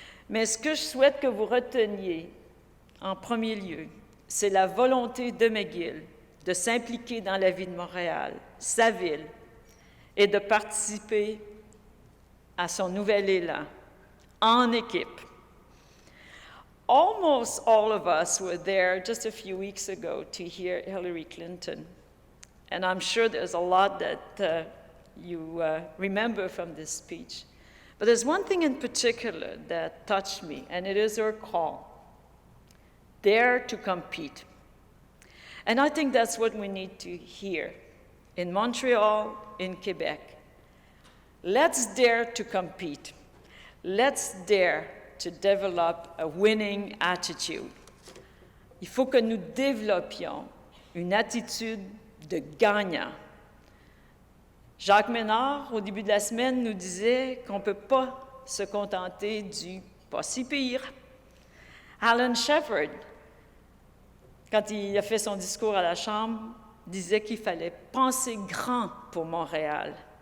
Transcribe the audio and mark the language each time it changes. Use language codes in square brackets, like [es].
[fr] Mais ce que je souhaite que vous reteniez en premier lieu, c'est la volonté de McGill de s'impliquer dans la vie de Montréal, sa ville, et de participer à son nouvel élan en équipe. [en] Almost all of us were there just a few weeks ago to hear Hillary Clinton. And I'm sure there's a lot that you remember from this speech. But there's one thing in particular that touched me, and it is her call, dare to compete. And I think that's what we need to hear in Montreal, in Quebec. Let's dare to compete. Let's dare to develop a winning attitude. [fr] Il faut que nous développions une attitude de gagnant. Jacques Ménard, au début de la semaine, nous disait qu'on ne peut pas se contenter du « pas si pire ». Alan Shepard, quand il a fait son discours à la Chambre, disait qu'il fallait penser grand pour Montréal.